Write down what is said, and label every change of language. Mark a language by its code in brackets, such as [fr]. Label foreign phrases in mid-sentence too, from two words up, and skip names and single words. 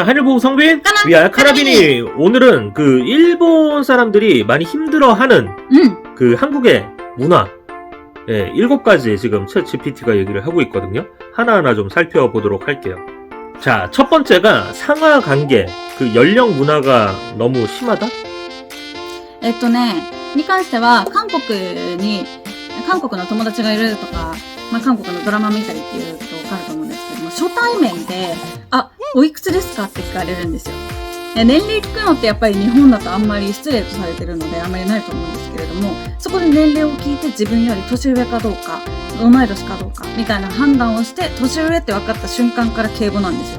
[ko] 하늘보호 성빈 위아 카라비니. 오늘은 그 일본 사람들이 많이 힘들어하는 그 한국의 문화, 7가지 지금 챗GPT가 얘기를 하고 있거든요. 하나하나 좀 살펴보도록 할게요. 자, 첫 번째가 상하 관계, 그 연령 문화가 너무 심하다? [ja] に関しては、韓国の友達がいるとか、韓国のドラマ見たりっていうとわかると思うんですけども、初対面で、おいくつですかって聞かれるんですよ。年齢聞くのってやっぱり日本だとあんまり失礼とされてるのであんまりないと思うんですけれども、そこで年齢を聞いて自分より年上かどうか、同い年かどうかみたいな判断をして、年上って分かった瞬間から敬語なんですよ。